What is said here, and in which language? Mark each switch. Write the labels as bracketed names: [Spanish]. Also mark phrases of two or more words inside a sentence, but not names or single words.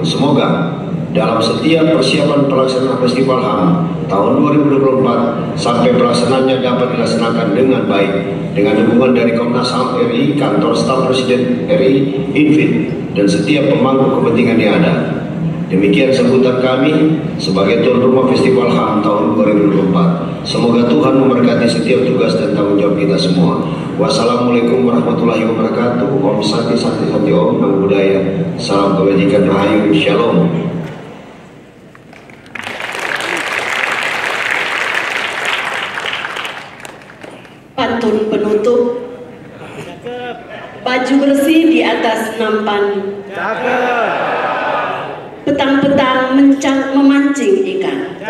[Indonesian] Semoga dalam setiap persiapan pelaksanaan Festival HAM tahun 2024 sampai pelaksanaannya dapat dilaksanakan dengan baik dengan dukungan dari Komnas HAM RI, Kantor Staf Presiden RI, INFIT, dan setiap pemangku kepentingan yang ada. Demikian sambutan kami sebagai tuan rumah Festival HAM tahun 2024. Semoga Tuhan memberkati setiap tugas dan tanggung jawab kita semua. [Arabic] والسلام عليكم ورحمة الله وبركاته. [Sanskrit] ॐ शान्ति शान्ति शान्ति ॐ [Pali] नमो बुद्धाय. [Indonesian] Salam kebajikan, rahayu, shalom. Pantun penutup. Baju bersih di atas nampan. Petang-petang memancing ikan.